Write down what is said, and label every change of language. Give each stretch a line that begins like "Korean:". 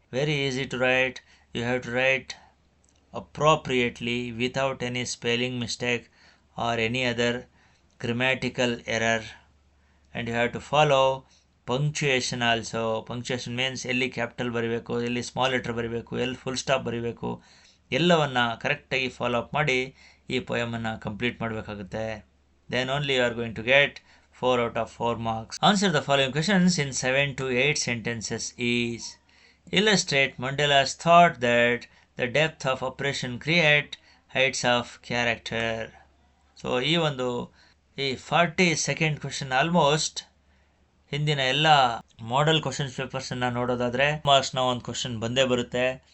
English: Very easy to write. You have to write appropriately without any spelling mistake or any other grammatical error, and you have to follow punctuation also. Punctuation means
Kannada: ಎಲ್ಲಿ capital ಬರೀಬೇಕು, ಎಲ್ಲಿ small letter ಬರೀಬೇಕು, ಎಲ್ಲಿ full stop ಬರೀಬೇಕು, ಎಲ್ಲವನ್ನು ಕರೆಕ್ಟಾಗಿ follow up ಮಾಡಿ ಈ ಪೊಯಮನ್ನು ಕಂಪ್ಲೀಟ್ ಮಾಡಬೇಕಾಗುತ್ತೆ.
English: Then only you are going to get 4 out of 4 marks. Answer the following questions in 7 to 8 sentences each. Illustrate Mandela's thought that the depth of oppression create heights of character.
Kannada: So ಈ 42nd question almost ಹಿಂದಿನ ಎಲ್ಲ model questions ಪೇಪರ್ಸನ್ನು ನೋಡೋದಾದರೆ ಮಾರ್ಕ್ಸ್ನ ಒಂದು question ಬಂದೇ ಬರುತ್ತೆ.